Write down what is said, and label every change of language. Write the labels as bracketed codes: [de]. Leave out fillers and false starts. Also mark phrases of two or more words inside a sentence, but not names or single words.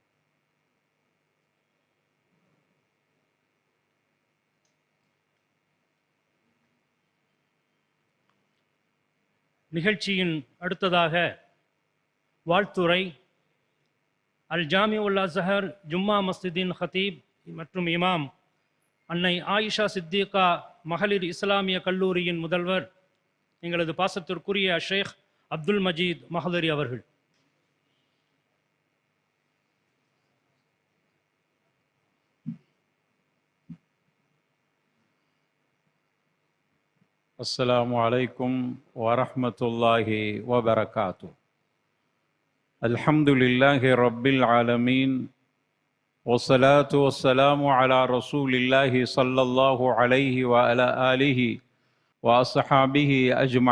[ta] நிகழ்ச்சியின் அடுத்ததாக வாழ்த்துரை அல் ஜாமிஉல் அஸ்ஹர் ஜும்மா மஸ்ஜிதின் ஹத்தீப் மற்றும் இமாம் அன்னை ஆயிஷா சித்திகா மகளிர் இஸ்லாமிய கல்லூரியின் முதல்வர் எங்களது பாசத்திற்குரிய ஷேக் அப்துல் மஜீத் மஹதரி அவர்கள். [ar] السلام عليكم ورحمة الله وبركاته. الحمد لله رب العالمين والصلاة والسلام على رسول الله صلى الله عليه وعلى آله وأصحابه أجمعين.